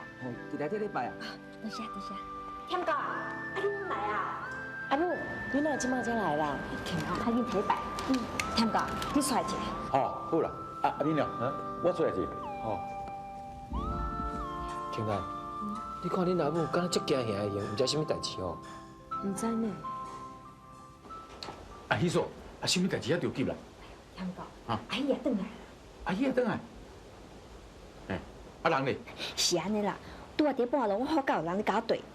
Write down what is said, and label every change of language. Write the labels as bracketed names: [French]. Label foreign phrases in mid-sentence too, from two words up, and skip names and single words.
[Min Nan Chinese] 哦，伫内底咧拜啊。多谢多谢。添哥啊，你敢来啊？阿母，你哪即马才来啦？天啊，还恁提拜。添哥，你出来一下。好，好啦，阿明良，我出来一下。好。天安，你看恁阿母敢若足惊吓的样，唔知啥物代志哦？唔知呢。阿喜嫂，啥物代志要着急啦？添哥，阿姨也转来。阿姨也转来。啊人呢？是安尼啦，拄啊伫半路，我好甲有人咧搞对。